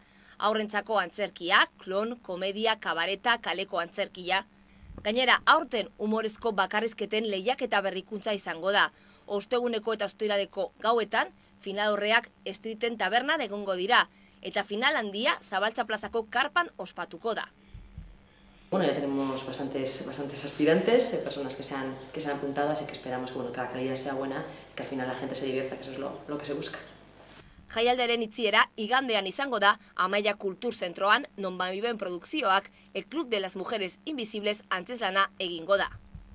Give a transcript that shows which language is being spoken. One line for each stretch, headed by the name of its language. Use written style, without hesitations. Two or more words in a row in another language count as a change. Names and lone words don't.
Basque: Aurrentzako antzerkia, klon, komedia, kabareta, kaleko antzerkia. Gainera, aurten humorezko bakarrizketen lehiaketa berrikuntza izango da. Osteguneko eta ostiraleko gauetan, finalorreak Streeten tabernan egongo dira, eta final handia Zabaltza plazako karpan ospatuko da.
Spanish: Bueno, ya tenemos bastantes aspirantes, personas que se han apuntado, así que esperamos que la calidad sea buena, que al final la gente se divierta, que eso es lo que se busca.
Basque: Jaialdiaren itziera igandean izango da Amaia Kulturzentroan, non Bamiben produkzioak El Club de las Mujeres Invisibles antzeslana egingo da.